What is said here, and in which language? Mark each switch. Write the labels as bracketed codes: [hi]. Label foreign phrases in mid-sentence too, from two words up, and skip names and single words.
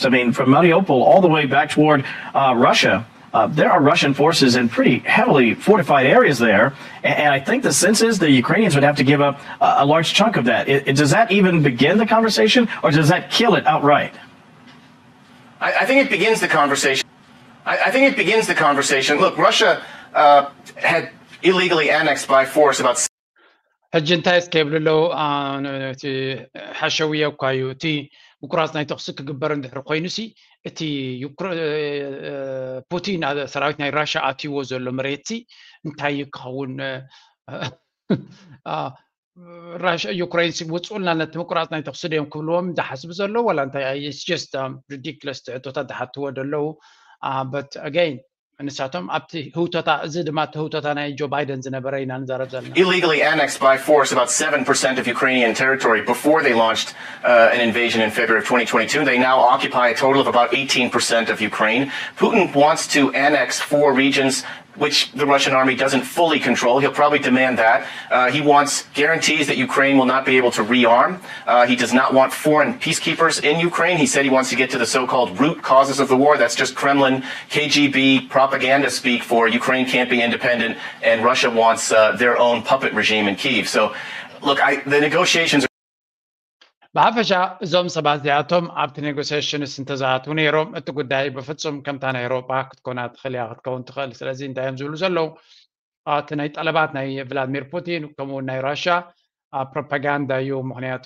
[en] I mean, from Mariupol all the way back toward Russia. There are Russian forces in pretty heavily fortified areas there, and I think the sense is the Ukrainians would have to give up a large chunk of that. Does that even begin the conversation, or does that kill it outright? I think it begins the conversation. I think it begins the conversation. Look, Russia had illegally annexed by force about... [ti] ሕጂ እንታይ ስከብልሎ ሓሸውያ እኳ እዩ እቲ ምቁራፅ ናይ ተኽሲ ክግበር እንድሕር ኮይኑሲ እቲ ፑቲን ሰራዊት ናይ ራሽያ ኣትይዎ ዘሎ መሬት እንታይ ክኸውን ዩክሬን ውፅኡልና ነቲ ምቁራፅ ናይ ተኽሲ ድዮም ክብልዎም ዝሓስቡ ዘሎ ዋላ እንታይ [en] it's just ridiculous [ti] ሕቶታት ዝሓትዎ ደለዉ [en] but again [ti] ንሳቶም ኣብቲ ህውተታ እዚ ድማ እቲ ህውተታ ናይ ጆ ባይደን ዝነበረ ኢና ንዛረብ ዘለና [en] illegally annexed by force about 7% of Ukrainian territory before they launched an invasion in February of 2022. They now occupy a total of about 18% of Ukraine. Putin wants to annex 4 regions which the Russian army doesn't fully control. He'll probably demand that. He wants guarantees that Ukraine will not be able to rearm. He does not want foreign peacekeepers in Ukraine. He said he wants to get to the so-called root causes of the war. That's just Kremlin, KGB propaganda speak for Ukraine can't be independent, and Russia wants their own puppet regime in Kyiv. So, look, the negotiations [ti] ብሓፈሻ እዞም ሰባት እዚኣቶም ኣብቲ ኔጎሲሽንስ እንተዝኣትዉ ነይሮም እቲ ጉዳይ ብፍፁም ከምታ ናይ ኤሮጳ ክትኮና ትኽእል እያ ክትከውን ትኽእል ስለዚ እንታይ እዮም ዝብሉ ዘለዉ እቲ ናይ ጠለባት ናይ ቭላድሚር ፑቲን ከምኡውን ናይ ራሽያ ፕሮፓጋንዳ እዩ ምክንያቱ